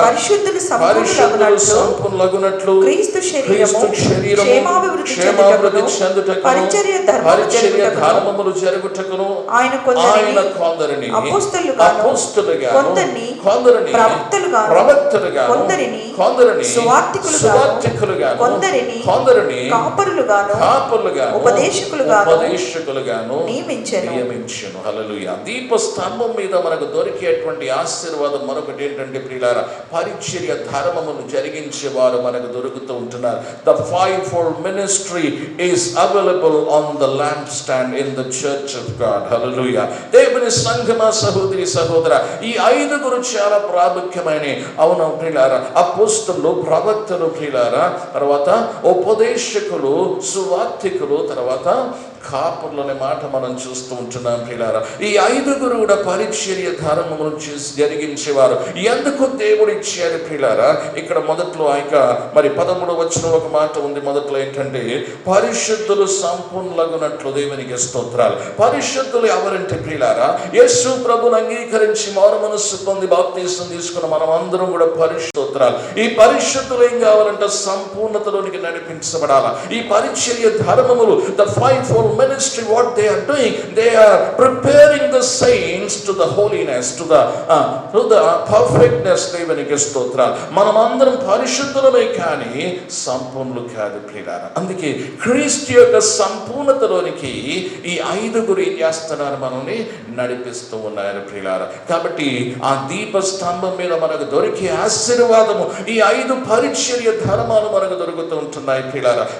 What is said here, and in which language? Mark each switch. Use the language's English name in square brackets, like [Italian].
[Telugu] పరిశుద్ధులు సంపూర్ణులగునట్లు క్రీస్తు శరీరము క్షేమాభివృద్ధి చెందుటకు పరిచర్య ధర్మములు జరుగుటకును ఆయన కొందరిని అపోస్తలుగా కొందరిని ప్రవక్తలుగా కొందరిని సువార్తికులుగా కొందరిని కాపరులుగా ఉపదేశకులుగాను నియమించెను. హల్లెలూయా. దీపస్తంభం మీద మనకు దొరికేటువంటి ఆశీర్వాదం మరొకటి ఏంటంటే ప్రియులారా పరిచర్య ధర్మమును జరిగించే వారు మనకు దొరుకుతూ ఉంటున్నారు. [English] The fivefold ministry is available on the lampstand in the church of God. Hallelujah. [Telugu] దేవుని సంఘమా సహోదరి సహోదర, ఈ 5 చాలా ప్రాముఖ్యమైన అవును ప్రియులారా. అపోస్తలులు, ప్రవక్తలు ప్రియులారా, తర్వాత ఉపదేశకులు, సువార్తికులు, తర్వాత కాపురులనే మాట మనం చూస్తూ ఉంటున్నాం ప్రియులారా. ఈ ఐదుగురు కూడా పరిచర్య ధర్మమును చేసి జరిగించేవారు. ఎందుకు దేవుడు ఇచ్చారు ప్రియులారా? ఇక్కడ మొదట్లో మరి 13వ వచనం ఒక మాట ఉంది. మొదట్లో ఏంటంటే పరిశుద్ధులు సంపూర్ణులగునట్లు దేవునికి స్తోత్రాలు. పరిశుద్ధులు ఎవరంటే ప్రియులారా, యేసు ప్రభువును అంగీకరించి మారు మనస్సు పొంది బాప్తీసం తీసుకున్న మనం అందరం కూడా పరిశుద్ధురాలు. ఈ పరిశుద్ధులు ఏం కావాలంటే సంపూర్ణతలోనికి నడిపించబడాలా. ఈ పరిచర్య ధర్మములు, [English] the fivefold ministry, what they are doing, they are preparing the saints to the holiness, to the perfectness. [Telugu] దేవునికి స్తోత్రాలు. మనం అందరం పరిశుద్ధులమే కానీ సంపూర్ణులు కాదు ప్రియులారా. అందుకే క్రీస్తు యొక్క సంపూర్ణతలోనికి ఈ ఐదుగురు ఏం చేస్తున్నారు? మనల్ని నడిపిస్తూ ఉన్నారు ప్రియులారా. కాబట్టి ఆ దీపస్తంభం మీద మనకు దొరికే ఆశీర్వాదము, ఈ 5 పరిచర్య ధర్మాలు మనకు దొరుకుతూ ఉంటున్నాయి ప్రియులారా.